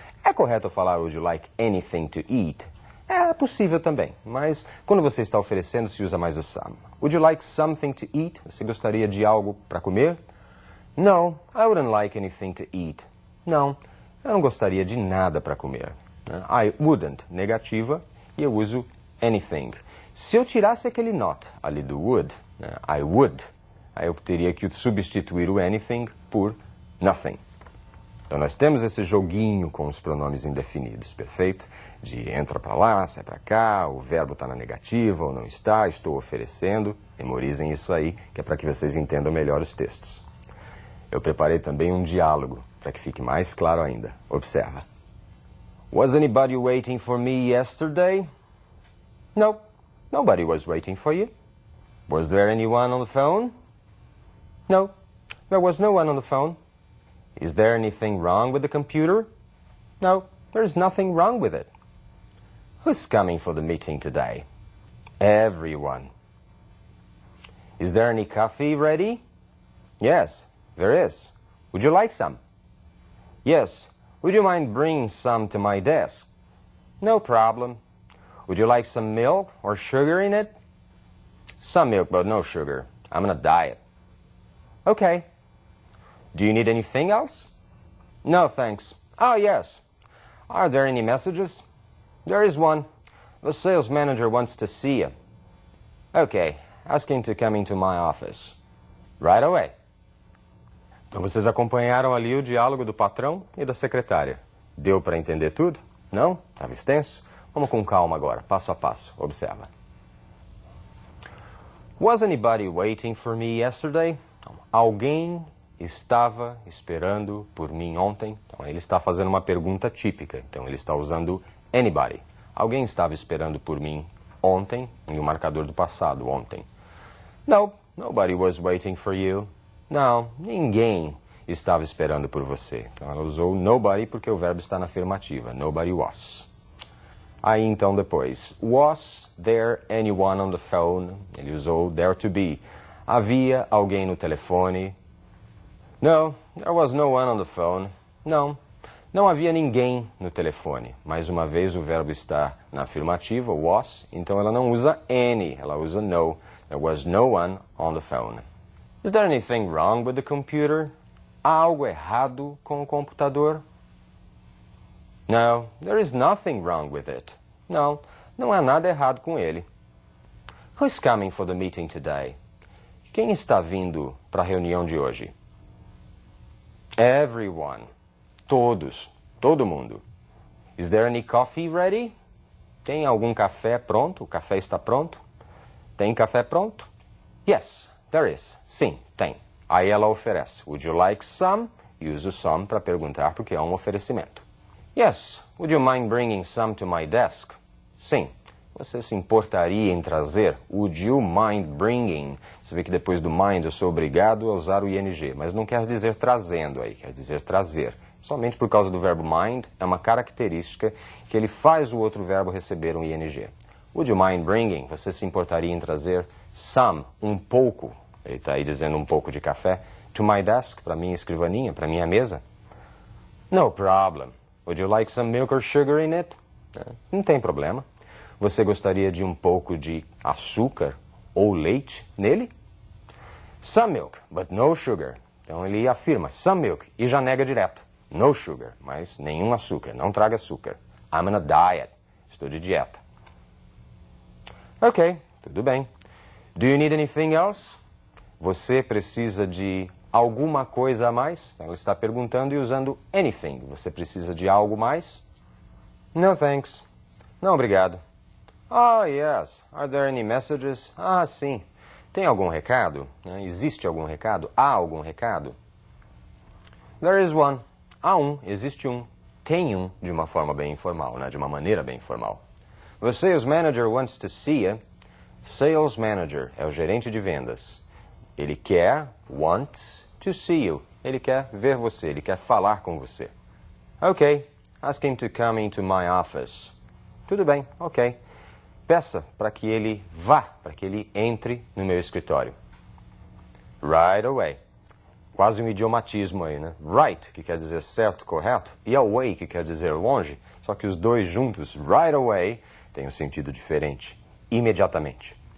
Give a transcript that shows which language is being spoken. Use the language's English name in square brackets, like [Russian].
[Portuguese] É correto falar [English] would you like anything to eat? [Portuguese] É possível também, mas quando você está oferecendo, se usa mais o some. [English] Would you like something to eat? [Portuguese] Você gostaria de algo para comer? [English] No, I wouldn't like anything to eat. [Portuguese] Não, eu não gostaria de nada para comer. [English] I wouldn't, [Portuguese] negativa, e eu uso anything. Se eu tirasse aquele not ali do would, [English] I would, [Portuguese] aí eu teria que substituir o anything por nothing. Então nós temos esse joguinho com os pronomes indefinidos, perfeito? De entra para lá, sai para cá, o verbo está na negativa ou não está, estou oferecendo. Memorizem isso aí, que é para que vocês entendam melhor os textos. Eu preparei também um diálogo, para que fique mais claro ainda. Observa. [English] Was anybody waiting for me yesterday? No, nobody was waiting for you. Was there anyone on the phone? No, there was no one on the phone. Is there anything wrong with the computer? No, there's nothing wrong with it. Who's coming for the meeting today? Everyone. Is there any coffee ready? Yes, there is. Would you like some? Yes. Would you mind bringing some to my desk? No problem. Would you like some milk or sugar in it? Some milk, but no sugar. I'm on a diet. Okay. Do you need anything else? No, thanks. Oh, yes. Are there any messages? There is one. The sales manager wants to see you. Okay. Ask him to come into my office. Right away. [Portuguese] Então vocês acompanharam ali o diálogo do patrão e da secretária. Deu para entender tudo? Não? Estava extenso? Vamos com calma agora, passo a passo. Observa. [English] Was anybody waiting for me yesterday? [Portuguese] Alguém estava esperando por mim ontem? Então ele está fazendo uma pergunta típica. Então ele está usando anybody. Alguém estava esperando por mim ontem, em um marcador do passado, ontem. [English] No, nobody was waiting for you. [Portuguese] Não, ninguém estava esperando por você. Então ela usou nobody porque o verbo está na afirmativa. [English] Nobody was. [Portuguese] Aí então depois, [English] was there anyone on the phone? [Portuguese] Ele usou there to be. Havia alguém no telefone? [English] No, there was no one on the phone. [Portuguese] Não, não havia ninguém no telefone. Mais uma vez o verbo está na afirmativa, was, então ela não usa any, ela usa no. [English] There was no one on the phone. Is there anything wrong with the computer? [Portuguese] Há algo errado com o computador? [English] No, there is nothing wrong with it. [Portuguese] Não, não há nada errado com ele. [English] Who's coming for the meeting today? [Portuguese] Quem está vindo para a reunião de hoje? [English] Everyone. [Portuguese] Todos. Todo mundo. [English] Is there any coffee ready? [Portuguese] Tem algum café pronto? O café está pronto? Tem café pronto? [English] Yes. There is. [Portuguese] Sim, tem. Aí ela oferece. [English] Would you like some? [Portuguese] E usa o some para perguntar porque é um oferecimento. [English] Yes. Would you mind bringing some to my desk? [Portuguese] Sim. Você se importaria em trazer? [English] Would you mind bringing? [Portuguese] Você vê que depois do mind eu sou obrigado a usar o ing, mas não quer dizer trazendo aí, quer dizer trazer. Somente por causa do verbo mind é uma característica que ele faz o outro verbo receber um ing. [English] Would you mind bringing? [Portuguese] Você se importaria em trazer some, um pouco, Ele está aí dizendo um pouco de café. [English] To my desk, [Portuguese] para minha escrivaninha, para minha mesa. [English] No problem. Would you like some milk or sugar in it? [Portuguese] Não tem problema. Você gostaria de um pouco de açúcar ou leite nele? [English] Some milk, but no sugar. [Portuguese] Então ele afirma some milk e já nega direto. [English] No sugar, [Portuguese] mas nenhum açúcar. Não traga açúcar. [English] I'm on a diet. [Portuguese] Estou de dieta. Ok, tudo bem. [English] Do you need anything else? [Portuguese] Você precisa de alguma coisa a mais? Ela está perguntando e usando anything. Você precisa de algo mais? [English] No thanks. [Portuguese] Não, obrigado. [English] Oh, yes. Are there any messages? [Portuguese] Ah, sim. Tem algum recado? Existe algum recado? Há algum recado? [English] There is one. [Portuguese] Há um. Existe um. Tem um, de uma forma bem informal, né? De uma maneira bem informal. [English] The sales manager wants to see you. [Portuguese] Sales manager é o gerente de vendas. Ele quer, wants, to see you. Ele quer ver você, ele quer falar com você. [English] Ok, ask him to come into my office. [Portuguese] Tudo bem, ok. Peça para que ele vá, para que ele entre no meu escritório. [English] Right away. [Portuguese] Quase um idiomatismo aí, né? Right, que quer dizer certo, correto, e away, que quer dizer longe, só que os dois juntos, right away, tem um sentido diferente. Imediatamente.